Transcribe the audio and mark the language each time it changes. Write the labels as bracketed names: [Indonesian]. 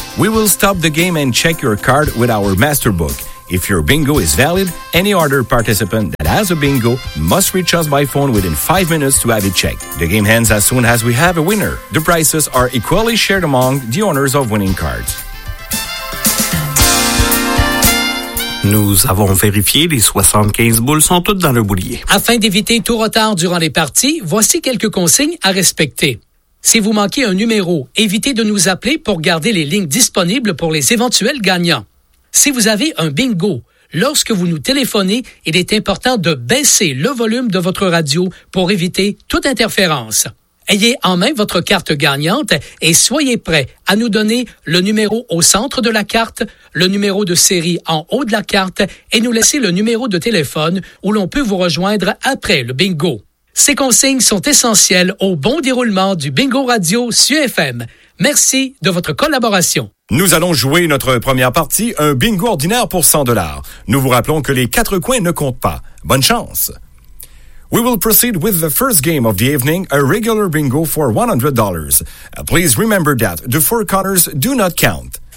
[English] We will stop the game and check your card with our master book. If your bingo is valid, any other participant that has a bingo must reach us by phone within 5 minutes to have it checked. The game ends as soon as we have a winner. The prizes are equally shared among the owners of winning cards. [French] Nous avons vérifié, les 75 boules sont toutes dans le boulier. Afin d'éviter tout retard durant les parties, voici quelques consignes à respecter. Si vous manquez un numéro, évitez de nous appeler pour garder les lignes disponibles pour les éventuels gagnants. Si vous avez un bingo, lorsque vous nous téléphonez, il est important de baisser le volume de votre radio pour éviter toute interférence. Ayez en main votre carte gagnante et soyez prêt à nous donner le numéro au centre de la carte, le numéro de série en haut de la carte et nous laisser le numéro de téléphone où l'on peut vous rejoindre après le bingo. Ces consignes sont essentielles au bon déroulement du Bingo Radio SUFM. Merci de votre collaboration. Nous allons jouer notre première partie, un bingo ordinaire pour 100 $. Nous vous rappelons que les quatre coins ne comptent pas. Bonne chance! [English] We will proceed with the first game of the evening, a regular bingo for $100. Please remember that the four corners do not count.